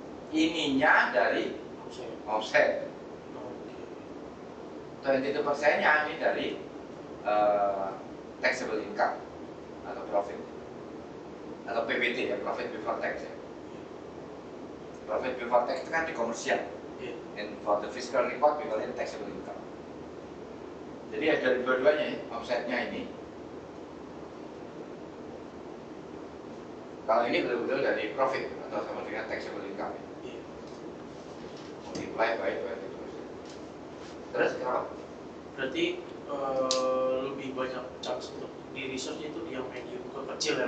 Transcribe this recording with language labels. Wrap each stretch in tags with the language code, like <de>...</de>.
<id>Ininya dari omset. Oke. 22%-nya ini dari taxable income atau profit atau PBT ya,</id> <en>profit before tax</en> <id>ya. Profit before tax itu kan di komersial. Iya.</id> <en>And for the fiscal report we call it taxable income.</en> <id>Jadi ya dari dua-duanya ya, omsetnya ini. Kalau ini betul-betul dari profit atau sama dengan taxable income. Iya.</id> <en>Multiply by 22%.</en> <id>Terus kenapa? Berarti lebih banyak chance untuk di research itu di yang medium ke kecil ya?</id>